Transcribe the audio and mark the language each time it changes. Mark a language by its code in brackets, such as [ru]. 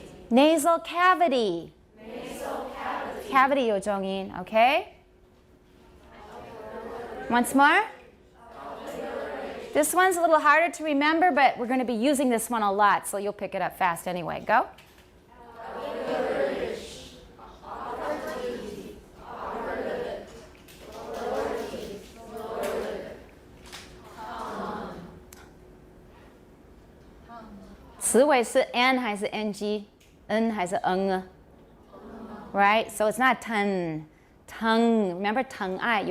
[en] Nasal cavity. Cavity 有重音 okay? Once more. This one's a little harder to remember, but we're going to be using this one a lot, so you'll pick it up fast anyway. Go. [zh] "词尾是 n 还是 ng？n 还是 ng？ [en] Right? So it's not 疼 Remember 疼爱？